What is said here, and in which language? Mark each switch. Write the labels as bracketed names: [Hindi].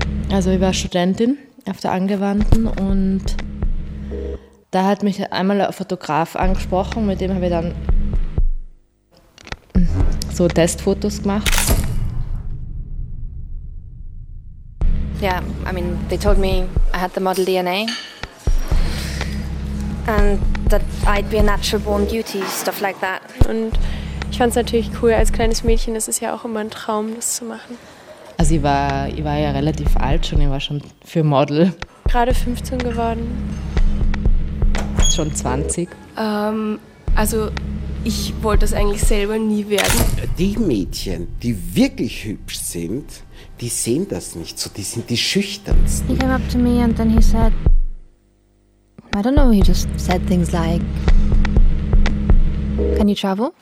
[German] Also ich war Studentin auf der Angewandten und da hat mich einmal ein Fotograf angesprochen, mit dem habe ich dann so Testfotos gemacht. [English] Yeah, I mean, they told me I had the model DNA and that I'd be a natural born beauty, stuff like that. [German] Und ich fand es natürlich cool als kleines Mädchen, das ist ja auch immer ein Traum, das zu machen. Also ich war ja relativ alt schon, ich war schon für Model. Gerade 15 geworden. Schon 20. Also ich wollte das eigentlich selber nie werden. Die Mädchen, die wirklich hübsch sind, die sehen das nicht so, die sind die schüchternsten. [English] He came up to me and then he said, I don't know, he just said things like, can you travel?